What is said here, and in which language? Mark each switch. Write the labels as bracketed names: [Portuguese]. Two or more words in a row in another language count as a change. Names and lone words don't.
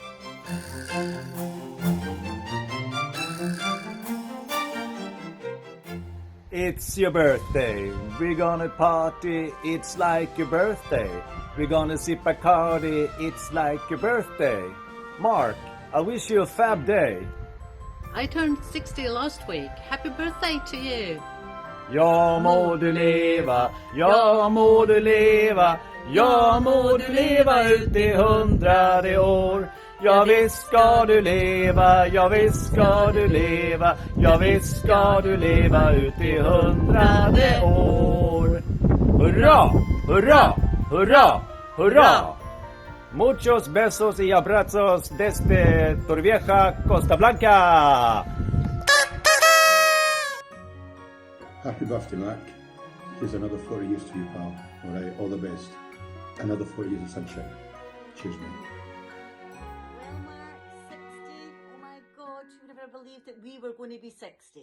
[English] It's your birthday, we're gonna party, it's like your birthday. We're gonna sip a Bacardi, it's like your birthday. Mark, I wish you a fab day. I turned 60 last week. Happy birthday to you. [Swedish] Ja må du leva, ja må du leva, ja må du leva ut i 100 år. Ja visst ska du leva, ja visst ska du leva, ja visst ska du leva ut i 100 år. Hurra, hurra, hurra, hurra! [Spanish] Muchos besos y abrazos desde Torrevieja, Costa Blanca! [English] Happy birthday, Mark. Here's another 40 years to you, pal. Alright, all the best. Another 40 years of sunshine. Cheers, mate. Believed that we were going to be 60.